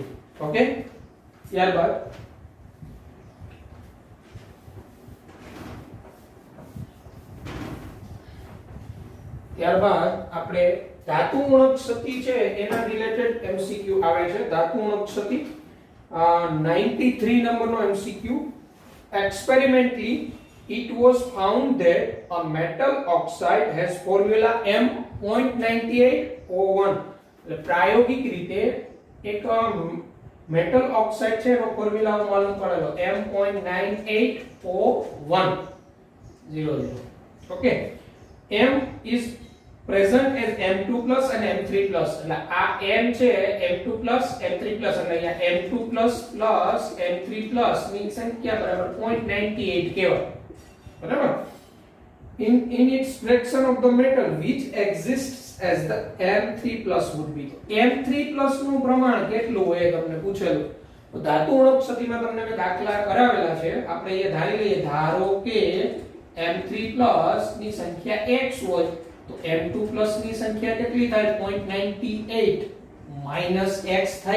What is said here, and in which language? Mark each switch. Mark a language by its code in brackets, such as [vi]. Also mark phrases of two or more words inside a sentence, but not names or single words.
[gu] ઓકે, ત્યારબાદ આપણે ધાતુ ઉણક ક્ષતિ છે એના રિલેટેડ MCQ આવે છે. ધાતુ ઉણક ક્ષતિ 93 નંબરનો MCQ. [en] Experimentally it was found that a metal oxide has formula M.98O1. [gu] એટલે પ્રાયોગિક રીતે એક [en] metal oxide [gu] છે એનો ફોર્મ્યુલા માલુમ પડેલો M.98O1 00. ઓકે, [en] M is present as M2 plus and M3 plus. [gu] એટલે આ M છે [en] M2 plus M3 plus [gu] અને અહીંયા [en] M2 plus plus M3 plus [gu] ની સંખ્યા બરાબર 0.98 કહેવાય. બરાબર? [en] in its fraction of the metal which exists as the M3 plus would be. M3 plus [gu] નું પ્રમાણ કેટલું હોય તમને પૂછેલું. તો ધાતુ ઉણપ ક્ષતિમાં તમને મેં દાખલા કરાવેલા છે. આપણે એ ધારી લઈએ, ધારો કે [en] M3 plus [gu] ની સંખ્યા x હોય તો [en] M2 plus [gu] ની સંખ્યા કેટલી થાય [en] 0.98 minus x [gu] થાય.